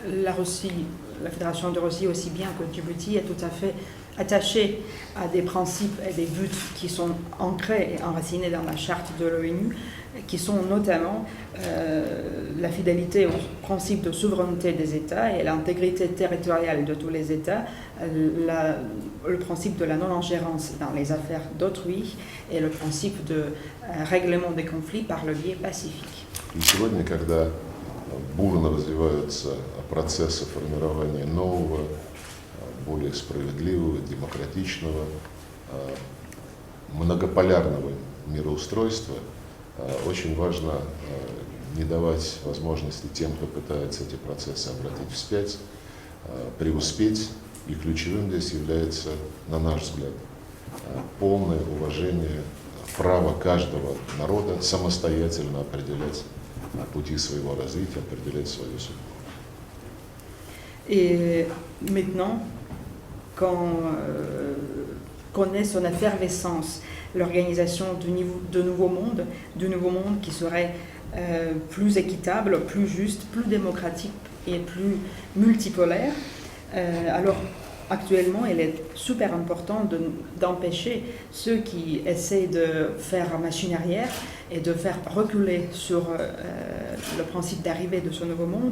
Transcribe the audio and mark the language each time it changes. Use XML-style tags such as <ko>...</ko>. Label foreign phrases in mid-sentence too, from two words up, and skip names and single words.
<fr>La Russie, la Fédération de Russie, aussi bien que Djibouti, est tout à fait attachée à des principes et des buts qui sont ancrés et enracinés dans la charte de l'ONU, qui sont notamment la fidélité au principe de souveraineté des États et l'intégrité territoriale de tous les États, le principe de la non-ingérence dans les affaires d'autrui et le principe de règlement des conflits par le biais pacifique.</fr> <ru>И сегодня, когда бурно развиваются процессы формирования нового, более справедливого, демократичного, многополярного мироустройства, очень важно не давать возможности тем, кто пытается эти процессы обратить вспять, преуспеть. И ключевым здесь является, на наш взгляд, полное уважение права каждого народа самостоятельно определять пути своего развития, определять свою судьбу.</ru> <fr>Et maintenant, quand connaît son effervescence l'organisation du nouveau monde qui serait plus équitable, plus juste, plus démocratique et plus multipolaire, alors actuellement, il est super important d'empêcher ceux qui essaient de faire machine arrière et de faire reculer sur le principe d'arrivée de ce nouveau monde.</fr>